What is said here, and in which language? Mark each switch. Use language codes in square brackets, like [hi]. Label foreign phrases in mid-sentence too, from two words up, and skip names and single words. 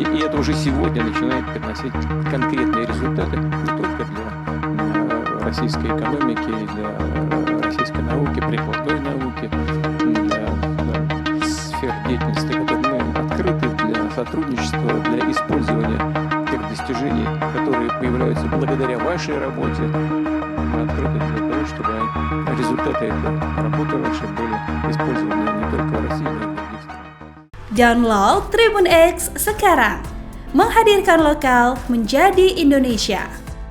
[ru] И это уже сегодня начинает приносить конкретные результаты не только для российской экономики, для российской науки, прикладной науки, для сфер деятельности, которые мы открыты для сотрудничества, для использования тех достижений, которые появляются благодаря вашей работе. Мы открыты для того, чтобы результаты этой работы вашей были использованы не только в России, но и в других странах. [id] Download Tribun X sekarang, menghadirkan lokal menjadi Indonesia.